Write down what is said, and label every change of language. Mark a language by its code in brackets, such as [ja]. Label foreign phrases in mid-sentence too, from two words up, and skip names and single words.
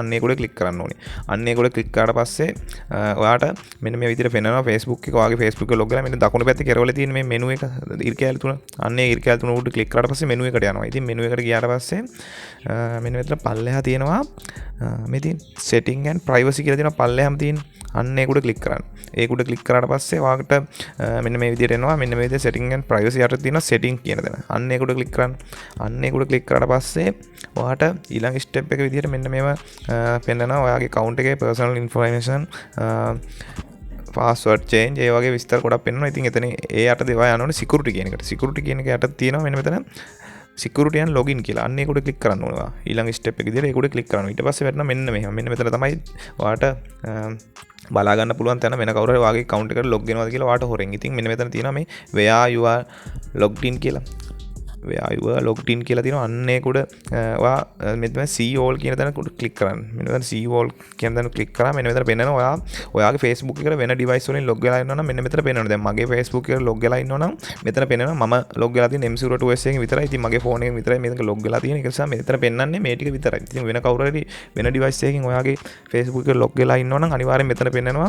[si] අන්න ඒක උඩ ක්ලික් කරන්න ඕනේ. අන්න ඒක උඩ ක්ලික් කරාට පස්සේ ඔයාට මෙන්න මේ විදිහට පෙන්නනවා Facebook එක. ඔයාගේ Facebook එක ලොග් වෙලා මෙන්න දකුණු පැත්තේ කෙරවල තියෙන මේ මෙනු එක ඉරිකැල තුන. අන්න ඒ ඉරිකැල තුන උඩ ක්ලික් කරාට පස්සේ මෙනු එකට යනවා. ඉතින් මෙනු එකට ගියාට පස්සේ මෙන්න මෙතන පල්ලෙහා තියෙනවා මේ තියෙන [en] setting and privacy [si] කියලා තියෙනවා පල්ලෙහාම තියෙන. අන්න ඒක උඩ ක්ලික් කරන්න. ඒක උඩ ක්ලික් කරාට පස්සේ ඔයාලට මෙන්න මේ විදිහට එනවා. මෙන්න මේ විදිහට [en] setting and privacy [si] යට තියෙනවා setting කියන දේ. අන්න ඒක උඩ ක්ලික් කරන්න. අන්න ඒක උඩ ක්ලික් කරාට පස්සේ ඔයාට ඊළඟ step එක විදිහට මෙන්න මේව පෙන්නනවා. ඔයාගේ account එකේ [en] personal information password change [si] ඒ වගේ විස්තර ගොඩක් පෙන්නනවා. ඉතින් එතන ඒ යට දේවා යනවනේ security කියන එකට. security කියන එක යට තියෙනවා මෙන්න මෙතන [en] security and login [si] කියලා. අන්න ඒක උඩ ක්ලික් කරන්න ඕනවා. ඊළඟ step එක විදිහට ඒක උඩ ක්ලික් කරනවා. ඊට පස්සේ වැටෙනවා මෙන්න මෙහෙම. මෙන්න මෙතන තමයි ඔයාට බලා ගන්න පුළුවන් තැන වෙන කවුරු හරි ඔයාගේ account එකට log වෙනවද කියලා ඔයාට හොරෙන්. ඉතින් මෙන්න මෙතන තියෙනවා මේ [en] where you are logged in [si] කියලා. [en] where you are logged in [si] කියලා තියෙනවා. අන්න ඒක උඩ ඔයා මෙතන [en] see all [si] කියන තැන උඩ ක්ලික් කරන්න. මෙන්න මෙතන [en] see all [si] කියන තැන ක්ලික් කරා මෙන්න මෙතන පෙන්නනවා ඔයාගේ Facebook එකට වෙන device වලින් log වෙලා ඉන්නවා නම් මෙන්න මෙතන පෙන්නනවා. දැන් මගේ Facebook එකට log වෙලා ඉන්නවා නම් මෙතන පෙන්නනවා මම log වෙලා තියෙන M02S එකෙන් විතරයි. ඉතින් මගේ phone එකෙන් විතරයි මේක log වෙලා තියෙන. ඒක නිසා මෙතන පෙන්නන්නේ මේ ටික විතරයි. ඉතින් වෙන කවුරු හරි වෙන device එකකින් ඔයාගේ Facebook එකට log වෙලා ඉන්නවා නම් අනිවාර්යෙන් මෙතන පෙන්නනවා.